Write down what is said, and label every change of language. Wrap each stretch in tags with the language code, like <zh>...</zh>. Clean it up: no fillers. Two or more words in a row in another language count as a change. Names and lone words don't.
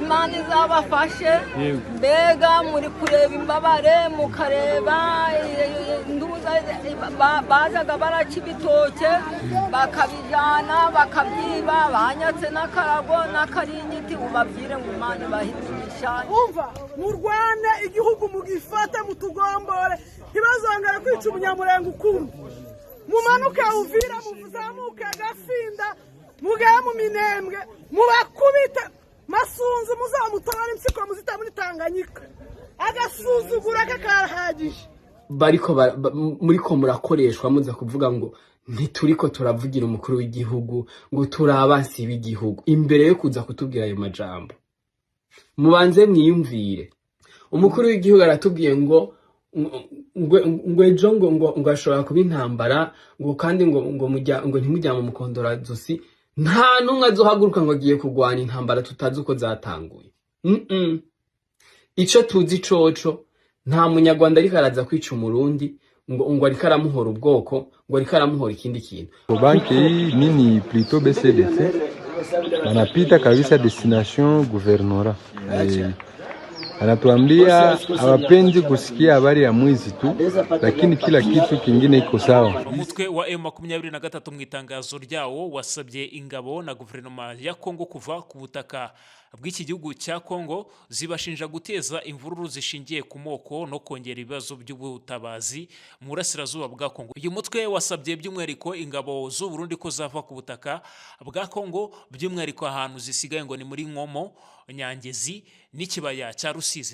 <rw>imana izabafashe mbega muri kureba imbabare mukareba bazaga baraca ibitoke bakabijyana bakabyiba banyatse n'akarago n'akaringiti ubabwire ngo imana ibahindisha</rw> <rn>umva murwane igihugu mugifate mutugombore ntibazongere kwica umunyamurenge ukundi mumanuke Uvira muzamuke Gafinda mugeye mu Minembwe mubakubite Masunzu muzamutwara impyiko muzita muri Tanganyika agasuzugura kakarahagije muriko murakoreshwa muza kuvuga ngo ntituriko turavugira umukuru w'igihugu ngo turabansi b'igihugu imbere yo kuza kutubwira ayo majambo mubanze mwiyumvire umukuru w'igihugu aratubwiye ngo ejo ngo ashobora kuba intambara ngo kandi ngo ntimujya mu mukondora zosi nta numwe azohaguruka ngo agiye kurwana intambara tutazi uko zatanguye ico tuzi coco nta munyarwanda ariko araza kwica umurundi ngo ariko aramuhora ubwoko ngo ariko aramuhora ikindi kintu</rn> <sw>banki nini plutôt BCDC wanapita kabisa</sw> <fr>destination gouvernorat</fr> <sw>anatuambia hawapendi kusikia habari ya mwizi tu, lakini kila kitu kingine iko sawa.</sw> <rw>Umutwe wa M23 mu itangazo ryawo wasabye ingabo na guverinoma ya Kongo kuva ku butaka bw'iki gihugu cya Kongo zibashinja guteza imvururu zishingiye ku moko no kongera ibibazo by'ubutabazi mu burasirazuba bwa Kongo. Uyu mutwe wasabye by'umwihariko ingabo z'u Burundi ko zava ku butaka bwa Kongo, by'umwihariko ahantu zisigaye ngo ni muri Nkomo, Nyangezi n'ikibaya cya Rusizi.</rw>